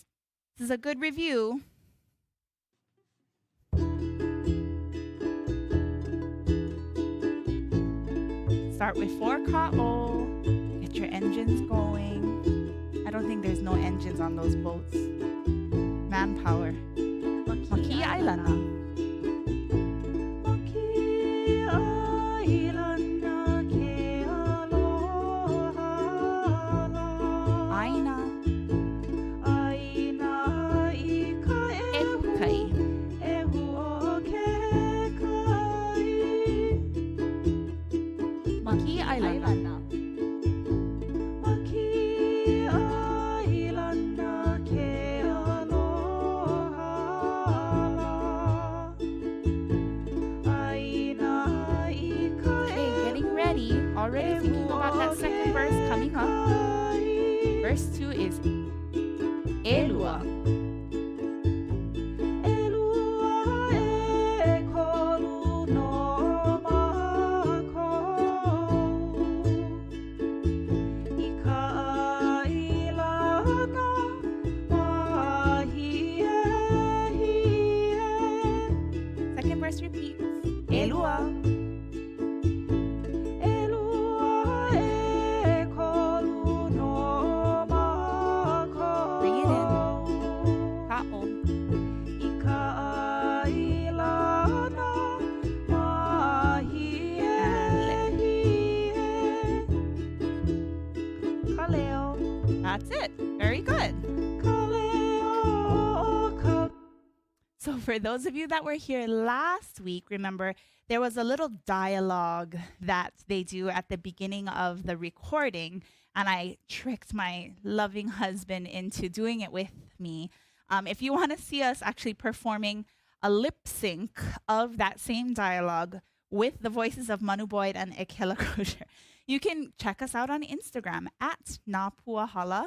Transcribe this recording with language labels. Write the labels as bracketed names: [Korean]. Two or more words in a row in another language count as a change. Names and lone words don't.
[English] This is a good review. Start with 4 ka'o. Get your engines going. I don't think there's no engines on those boats. manpower. [Hawaiian] Makee Ailana. Makee Ailana ke aloha Aina Aina I ka ehu kai. ehu o ke kai Makee Ailana. Makee Ailana ke aloha Aina I ka [English] Okay, getting ready. Already thinking about that second verse coming up. Verse 2 is Elua. [Hawaiian] Elua e kolu no mākou I ka ailana mahie hie [English] Second verse repeats. [Hawaiian] Elua. Elua e kolu no mākou [English] Bring it in. Ka'o. [Hawaiian] I ka ailana mahie hie Ka leo [English] That's it. Very good. [Hawaiian] Ka leo o ka [English] So, for those of you that were here last week, remember there was a little dialogue that they do at the beginning of the recording, and I tricked my loving husband into doing it with me. If you want to see us actually performing a lip sync of that same dialogue with the voices of Manu Boyd and Ekela Crozier, you can check us out on Instagram at Napuahala.